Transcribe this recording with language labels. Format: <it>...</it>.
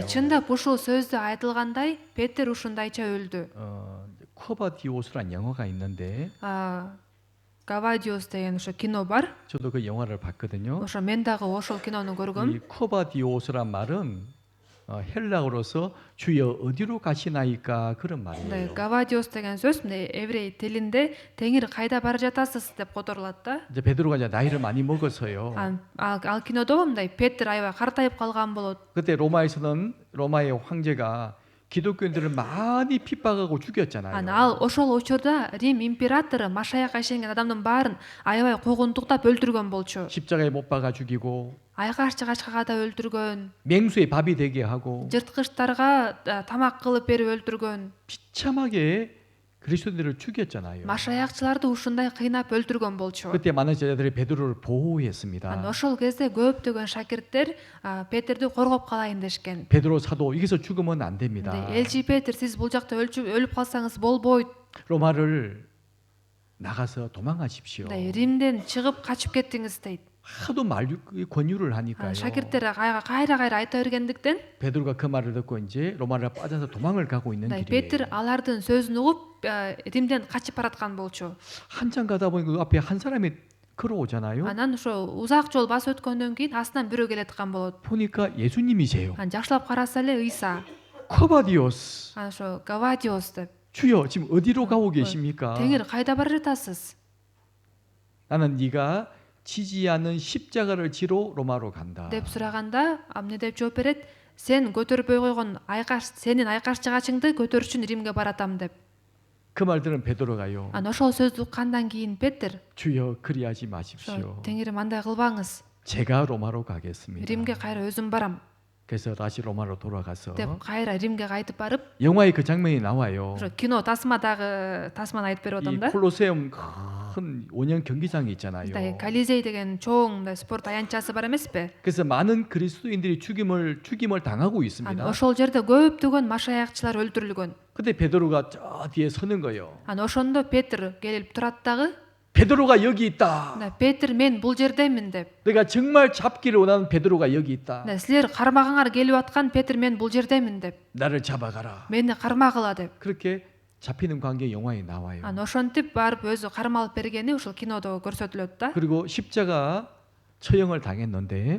<ky>Чындап ушул сөздү айтылгандай Петр ушундайча өлдү.</ky> <ko>쿼바디오스란 영화가 있는데</ko> <ky>Гавадиос деген ошо кино бар.</ky> <ko>저도 그 영화를 봤거든요.</ko> <ky>Ошо мен дагы ошол кинону көргөм.</ky> <ko>이 쿼바디오스란 말은 헬라어로서 주여 어디로 가시나이까 그런</ko> <ky>Мындай</ky> <ko>말이에요.</ko> <ky>Гавадиос деген сөз мындай еврей тилинде Теңир кайда бара жатасыз деп которулат да.</ky> <ko>이제 베드로가 이제 나이를 많이 먹어서요.</ko> <ky>Ал кинодо мындай Петр аябай картайып калган болот.</ky> <ko>그때 로마에서는 로마의 황제가 기독교인들을 많이 핍박하고 죽였잖아요.</ko> <ky>Ал ошол учурда Рим императору машаякка ишенген адамдын баарын аябай куугунтуктап өлтүргөн болчу.</ky> <ko>십자가에 못 박아 죽이고</ko> <ky>Айкаш чыгачка да өлтүргөн.</ky> <ko>맹수의 밥이 되게 하고</ko> <ky>Жырткычтарга тамак кылып берип өлтүргөн.</ky> <ko>비참하게 그리스도인들을 죽였잖아요.</ko> <ky>Машаякчыларды ушундай кыйнап өлтүргөн болчу.</ky> <ko>그때 많은 제자들이 베드로를 보호했습니다.</ko> <ky>Ошол кезде көптөгөн шакирттер Петрди коргоп калайын дешкен.</ky> <ko>베드로 사도 여기서 죽으면 안 됩니다.</ko> <ky>Элчи Петр сиз бул жакта өлүп калсаңыз болбойт.</ky> <ko>로마를 나가서 도망가십시오.</ko> <ky>Римден чыгып качып кеттиңиз дейт.</ky> <ko>하도 권유를 하니까요.</ko> <ky>Шакирттер кайра айта бергендиктен</ky> <ko>베드로가 그 말을 듣고 이제 로마를 빠져서 도망을 가고 있는 길이에요.</ko> <ky>Петр алардын сөзүн угуп Римден качып бараткан болчу.</ky> <ko>한참 가다 보니까 그 앞에 한 사람이 걸어오잖아요.</ko> <ky>Анан ошо узак жол басып өткөндөн кийин астынан бирөө келаткан болот.</ky> <ko>보니까 예수님이세요.</ko> <ky>Жакшылап караса эле Ыйса.</ky> <ko>쿼바디오스.</ko> <ky>Ошо Гавадиос деп.</ky> <ko>주여 지금 어디로 가고 계십니까?</ko> <ky>Теңир кайда бара жатасыз?</ky> <ko>나는 네가 지지 않는 십자가를 지러 로마로 간다.</ko> <ky>деп сураганда эмне деп жооп берет? Сен көтөрбөй койгон сенин айкаш жыгачыңды көтөрүш үчүн Римге баратам деп.</ky> <ko>그 말 들은 베드로가요.</ko> <ky>Ошол сөздү уккандан кийин Петр</ky> <ko>주여 그리하지 마십시오.</ko> <ky>Теңирим андай кылбаңыз.</ky> <ko>제가 로마로 가겠습니다.</ko> <ky>Римге кайра өзүм барам</ky> <ko>그래서 다시 로마로 돌아가서</ko> <ky>деп кайра Римге кайтып барып,</ky> <ko>영화에 그 장면이 나와요.</ko> <ky>ошо кино тасманы айтып берип</ky> <ko>이</ko> <ky>атам да.</ky> <ko>콜로세움 큰 원형 경기장이 있잖아요.</ko> <ky>Мындай Колизей деген чоң мындай спорт аянтчасы бар эмеспи?</ky> <ko>그래서 많은 그리스도인들이 죽임을 당하고 있습니다.</ko> <ky>Ошол жерде көптөгөн машаякчылар өлтүрүлгөн.</ky> <ko>근데 베드로가 저 뒤에 서는 거예요.</ko> <ky>Ошондо Петр келип турат дагы.</ky> <ko>베드로가 여기 있다.</ko> <ky>Петр мен бул жердемин деп.</ky> <ko>내가 정말 잡기를 원하는 베드로가 여기 있다.</ko> <ky>Силер кармагаңар келип аткан Петр мен бул жердемин деп.</ky> <ko>나를 잡아가라.</ko> <ky>Мени кармагыла деп.</ky> <ko>그렇게 잡히는 관계 영화에 나와요.</ko> <ky>Ошентип барып өзү кармалып бергени ушул кинодо көрсөтүлөт да.</ky> <ko>그리고 십자가 처형을 당했는데</ko>